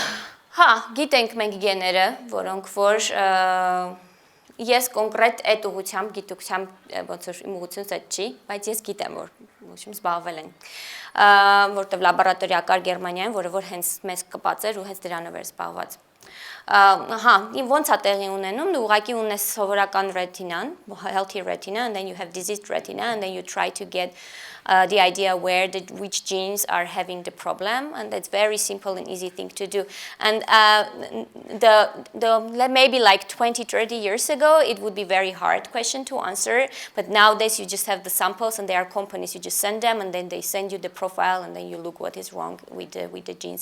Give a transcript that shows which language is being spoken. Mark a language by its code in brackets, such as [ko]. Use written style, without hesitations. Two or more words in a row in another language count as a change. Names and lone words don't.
[hy] Հա, գիտենք մենք գեները, որոնք որ ես կոնկրետ այդ ուղղությամբ գիտությամբ ոնց որ իմ ուղղությունս այդ չի, բայց ես գիտեմ որ զբաղվել են, որտեղ լաբորատորիակար Գերմանիայում, որը որ հենց մեզ կպած էր ու հենց դրանով էր զբաղված։ Ոնց է տեղի ունենում, դու ուղղակի ունես սովորական retinան, [en] healthy retina, and then you have diseased retina, and then you try to get the idea which genes are having the problem, and that's very simple and easy thing to do. And maybe like 20, 30 years ago, it would be very hard question to answer, but nowadays you just have the samples, and there are companies, you just send them, and then they send you the profile, and then you look what is wrong with the genes.